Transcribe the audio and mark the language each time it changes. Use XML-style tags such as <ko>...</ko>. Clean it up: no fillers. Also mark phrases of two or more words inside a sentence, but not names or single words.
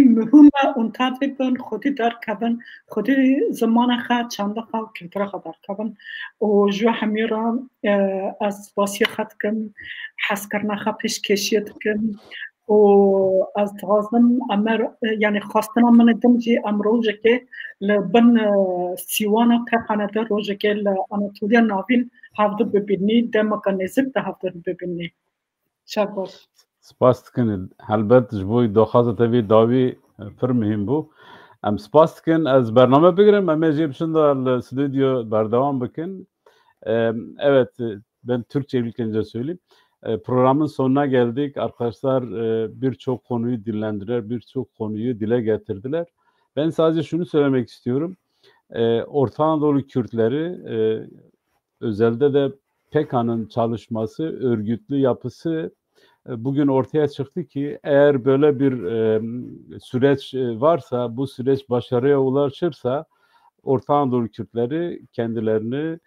<ku>mühim e û tevê bin xwedî derkevin xwedî zimana xwe çanda xwe kültura xwe derkevin û ji hemî re ez spasiyê xwe dikim hezkirina xwe pêşkêşiyê dikim û ez dixwazim yani xwastina min ê din jî em rojekê li bin sîwana Pekanê de rojekê li Anatolya navîn hevdî bibînî demeka nêzik de hevdî bibînî şev baş spas dikin helbet ji bo daxwaza te vê dawî pir mühim bû em spas dikin ez bername bigirim em ê jê biçin da li stüdyo berdewam bikin</ku> <tr>evet ben Türkçe ilk önce söyleyeyim programın sonuna geldik arkadaşlar birçok konuyu dillendiler birçok konuyu dile getirdiler ben sadece şunu söylemek istiyorum Orta Anadolu Kürtleri özelde de PKK'nın çalışması örgütlü yapısı bugün ortaya çıktı ki eğer böyle bir süreç varsa bu süreç başarıya ulaşırsa Orta Anadolu Kürtleri kendilerini</tr>